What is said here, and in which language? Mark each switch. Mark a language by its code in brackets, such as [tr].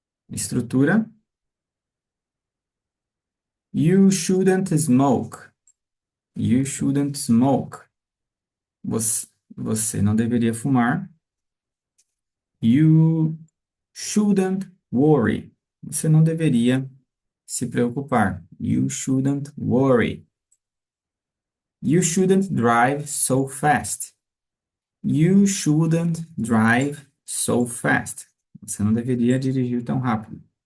[en] Estrutura: you shouldn't smoke. You shouldn't smoke. [pt] Você não deveria fumar. [en] You shouldn't worry. [pt] Você não deveria se preocupar. [en] You shouldn't worry. You shouldn't drive so fast. You shouldn't drive so fast. [pt] Você não deveria dirigir tão rápido.